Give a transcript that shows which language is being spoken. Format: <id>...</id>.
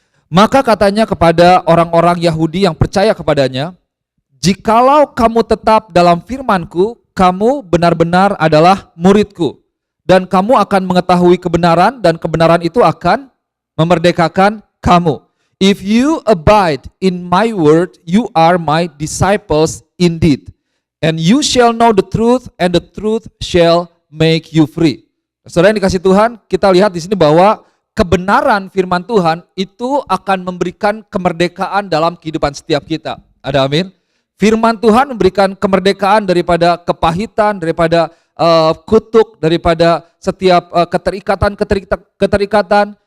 <id>Maka katanya kepada orang-orang Yahudi yang percaya kepadanya, jikalau kamu tetap dalam firman-Ku, kamu benar-benar adalah murid-Ku. Dan kamu akan mengetahui kebenaran dan kebenaran itu akan memerdekakan kamu.</id> <en>If you abide in my word, you are my disciples indeed. And you shall know the truth and the truth shall make you free.</en> <id>Saudara yang dikasih Tuhan, kita lihat di sini bahwa kebenaran firman Tuhan itu akan memberikan kemerdekaan dalam kehidupan setiap kita. Ada amin? Firman Tuhan memberikan kemerdekaan daripada kepahitan, daripada kutuk, daripada setiap keterikatan.</id>